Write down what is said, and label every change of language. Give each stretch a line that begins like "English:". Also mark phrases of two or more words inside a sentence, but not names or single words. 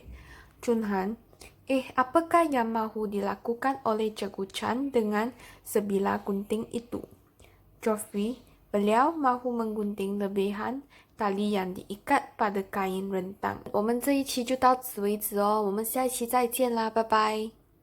Malay: Junhan, apakah yang mahu dilakukan oleh Cikgu Chan dengan sebilah gunting itu? Geoffrey, beliau mahu menggunting lebihan tali yang diikat pada kain rentang.
Chinese: 我们这一期就到此为止哦，我们下一期再见啦，拜拜。